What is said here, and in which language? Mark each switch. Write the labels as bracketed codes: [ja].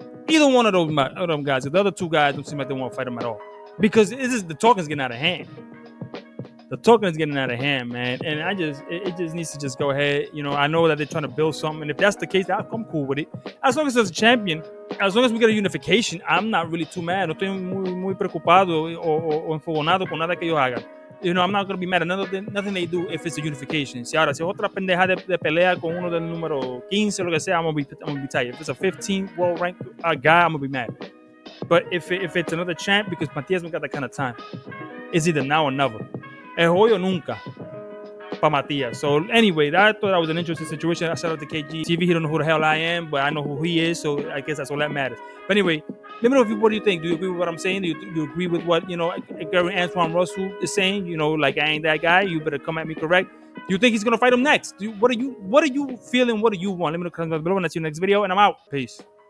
[en] Either one of them guys. The other two guys don't seem like they want to fight him at all, because the talking's getting out of hand. The talking is getting out of hand, man, and it just needs to just go ahead. You know, I know that they're trying to build something, and if that's the case, I'm cool with it. As long as there's a champion, as long as we get a unification, I'm not really too mad. [es] No estoy muy preocupado o enfogonado con nada que ellos hagan. [en] You know, I'm not going to be mad at nothing they do if it's a unification. [es] Si ahora, si otra pendeja de pelea con uno del número 15 o lo que sea, [en] I'm gonna be tight. If it's a 15 world ranked guy, I'm gonna be mad. But if it's another champ, because Matias don't got that kind of time, it's either now or never. [es] Es hoy o nunca para Matias. [en] So anyway, I thought that was an interesting situation. I shout out to KG. TV, he don't know who the hell I am, but I know who he is, so I guess that's all that matters. But anyway, let me know what do you think? Do you agree with what I'm saying? Do you agree with what, you know, Gary Antuanne Russell is saying? You know, like, I ain't that guy. You better come at me correct. Do you think he's gonna fight him next? What are you feeling? What do you want? Let me know in the comments below, and I'll see you in the next video, and I'm out. Peace.